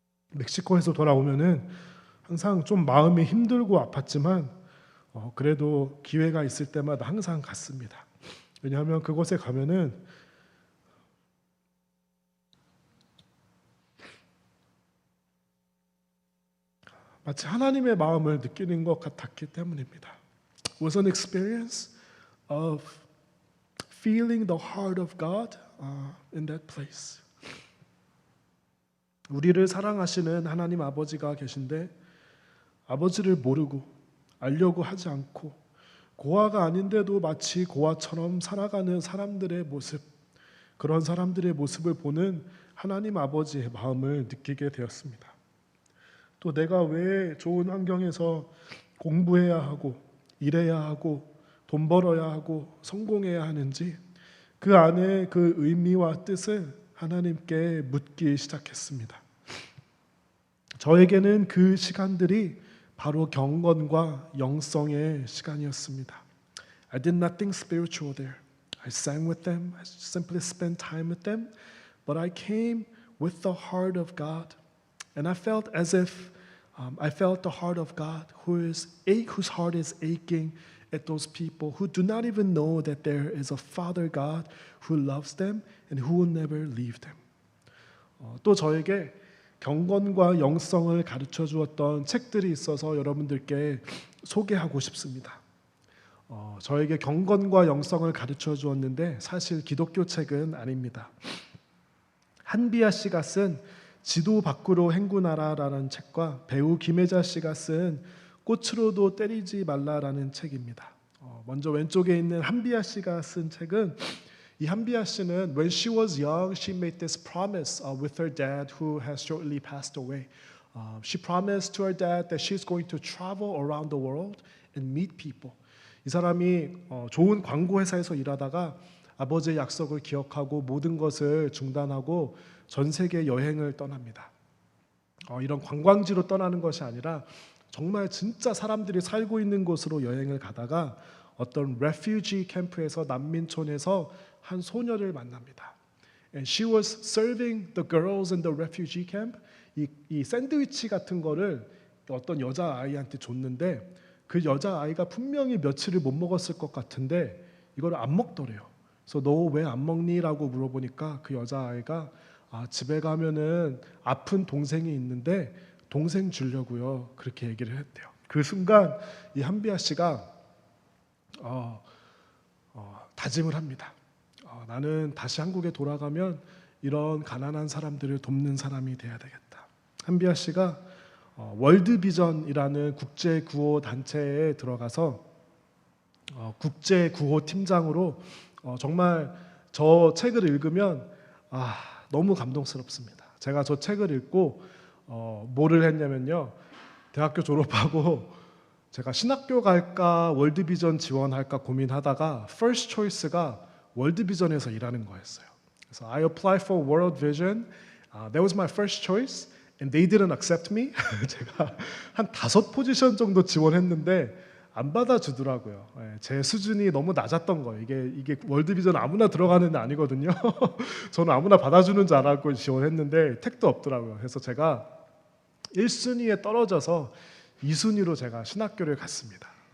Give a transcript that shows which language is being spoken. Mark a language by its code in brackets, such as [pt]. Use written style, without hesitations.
[ko] 멕시코에서 돌아오면은 항상 좀 마음이 힘들고 아팠지만 그래도 기회가 있을 때마다 항상 갔습니다. 왜냐하면 그곳에 가면은 마치 하나님의 마음을 느끼는 것 같았기 때문입니다. [en] It was an experience of feeling the heart of God in that place. [ko] 우리를 사랑하시는 하나님 아버지가 계신데 아버지를 모르고 알려고 하지 않고 고아가 아닌데도 마치 고아처럼 살아가는 사람들의 모습, 그런 사람들의 모습을 보는 하나님 아버지의 마음을 느끼게 되었습니다. 또 내가 왜 좋은 환경에서 공부해야 하고 일해야 하고 돈 벌어야 하고 성공해야 하는지 그 안에 그 의미와 뜻을 하나님께 묻기 시작했습니다. 저에게는 그 시간들이 바로 경건과 영성의 시간이었습니다. [en] I did nothing spiritual there. I sang with them. I simply spent time with them. But I came with the heart of God. And I felt as if I felt the heart of God whose heart is aching at those people who do not even know that there is a Father God who loves them and who will never leave them. [ko] 또 저에게 경건과 영성을 가르쳐 주었던 책들이 있어서 여러분들께 소개하고 싶습니다. 저에게 경건과 영성을 가르쳐 주었는데 사실 기독교 책은 아닙니다. 한비아 씨가 쓴 지도 밖으로 행군하라라는 책과 배우 김혜자 씨가 쓴 꽃으로도 때리지 말라라는 책입니다. 먼저 왼쪽에 있는 한비아 씨가 쓴 책은 이 한비아 씨는 [en] when she was young, she made this promise with her dad who has shortly passed away. She promised to her dad that she's going to travel around the world and meet people. [ko] 이 사람이 좋은 광고 회사에서 일하다가 아버지의 약속을 기억하고 모든 것을 중단하고 전 세계 여행을 떠납니다. 이런 관광지로 떠나는 것이 아니라 정말 진짜 사람들이 살고 있는 곳으로 여행을 가다가 어떤 refugee 캠프에서 난민촌에서 한 소녀를 만납니다. [en] And she was serving the girls in the refugee camp. [ko] 이 샌드위치 같은 거를 어떤 여자 아이한테 줬는데 그 여자 아이가 분명히 며칠을 못 먹었을 것 같은데 이걸 안 먹더래요. 그래서 너 왜 안 먹니?라고 물어보니까 그 여자 아이가 집에 가면은 아픈 동생이 있는데 동생 주려고요. 그렇게 얘기를 했대요. 그 순간 이 한비아 씨가 다짐을 합니다. 나는 다시 한국에 돌아가면 이런 가난한 사람들을 돕는 사람이 돼야 되겠다. 한비아 씨가 월드비전이라는 국제 구호 단체에 들어가서 국제 구호 팀장으로 정말 저 책을 읽으면 너무 감동스럽습니다. 제가 저 책을 읽고 뭐를 했냐면요. 대학교 졸업하고 제가 신학교 갈까 월드비전 지원할까 고민하다가 [en] first choice [ko] 가 월드비전에서 일하는 거였어요. 그래서 [en] I applied for World Vision. That was my first choice, and they didn't accept me. [ko] 제가 한 5포지션 정도 지원했는데 안 받아주더라고요. 제 수준이 너무 낮았던 거예요. 이게 월드비전 아무나 들어가는 데 아니거든요. 저는 아무나 받아주는 줄 알았고 지원했는데 택도 없더라고요. 그래서 제가 1순위에 떨어져서 2순위로 제가 신학교를 갔습니다.